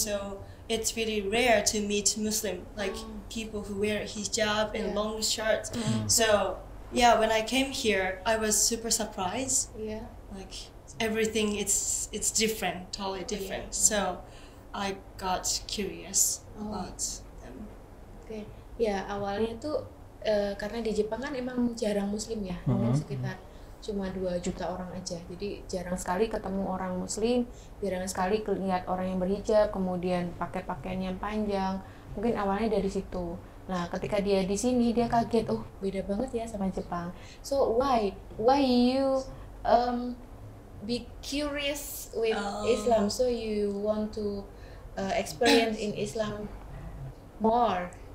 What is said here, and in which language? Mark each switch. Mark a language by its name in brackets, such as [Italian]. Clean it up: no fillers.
[English] So it's really rare to meet Muslim, like people who wear hijab and long shirts. So yeah, when I came here, I was super surprised. Yeah. Like everything, it's different, totally different. So I got curious about them. Oke. [Indonesian] Ya awalnya tuh karena di Jepang kan emang jarang Muslim ya, sekitar cuma 2 juta orang aja. Jadi jarang sekali ketemu orang Muslim, jarang sekali lihat orang yang berhijab, kemudian pakai pakaian yang panjang. Mungkin awalnya dari situ. Nah, ketika dia di sini dia kaget, oh beda banget ya sama Jepang. [English] So why you be curious with Islam? So you want to experience in Islam more?